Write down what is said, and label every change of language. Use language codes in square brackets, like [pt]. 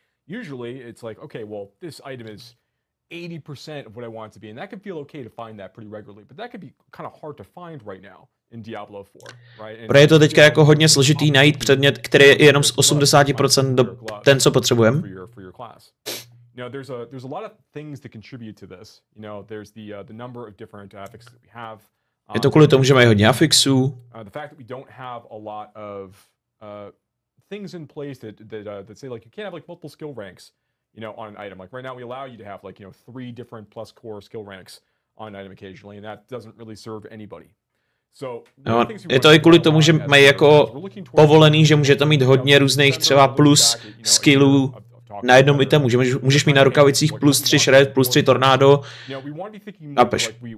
[en] Usually it's like, okay, well, this item is 80% of what I want it to be, and that can feel okay to find that pretty regularly, but that can be kind of hard to find right now in Diablo 4, right? [cs] Pro je to teďka jako hodně složitý najít předmět, který je jenom z 80% do ten, co potřebujeme. [en] For your class. There's a lot of things that contribute to this. There's the number of different affixes that we have. [cs] Je to kvůli tomu, že mají hodně afixů. [en] The fact that we don't have a lot of things in place that say like you can't have like multiple skill ranks. On an item. Like right now we allow you to have like, 3 different plus core skill ranks on an item occasionally, and that doesn't really serve anybody. So, [cs] je to i kvůli tomu, že mají jako povolený, že můžete mít hodně různých třeba plus skillů na jednom itemu, že můžeš mít na rukavicích plus 3 shred, plus 3 tornádo. Napeš.